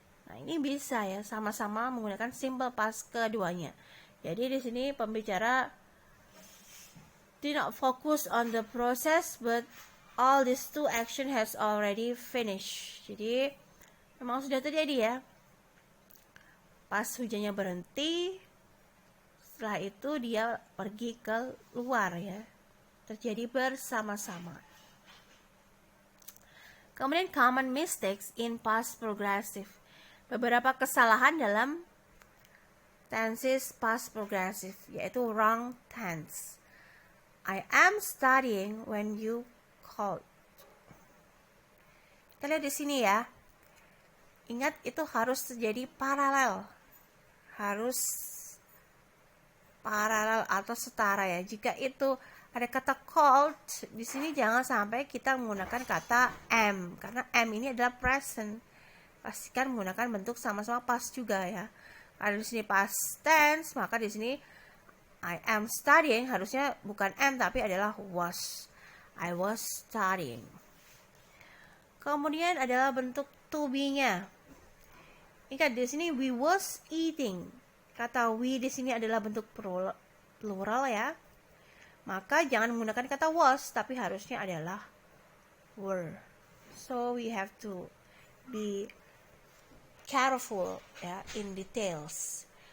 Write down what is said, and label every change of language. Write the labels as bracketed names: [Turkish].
[Indonesian] Nah, ini bisa ya sama-sama menggunakan simple past keduanya. Jadi di sini pembicara [English] do not focus on the process, but all these two action has already finished. [Indonesian] Jadi memang sudah terjadi ya. Pas hujannya berhenti, setelah itu dia pergi ke luar ya. Terjadi bersama-sama. Kemudian [English] common mistakes in past progressive. [Indonesian] Beberapa kesalahan dalam [English] tenses past progressive, [Indonesian] yaitu [English] wrong tense. I am studying when you called. [Indonesian] Kita lihat di sini ya. Ingat itu harus terjadi paralel. Harus paralel atau setara ya. Jika itu ada kata called, di sini jangan sampai kita menggunakan kata am, karena am ini adalah present. Pastikan menggunakan bentuk sama-sama past juga ya. Kalau di sini past tense, maka di sini [English] I am studying [Indonesian] harusnya bukan am tapi adalah was. [English] I was studying. [Indonesian] Kemudian adalah bentuk to be-nya. Ingat di sini [English] we was eating. [Indonesian] Kata we di sini adalah bentuk plural ya. Maka jangan menggunakan kata was tapi harusnya adalah were. [English] So we have to be careful [Indonesian] ya [English] in details.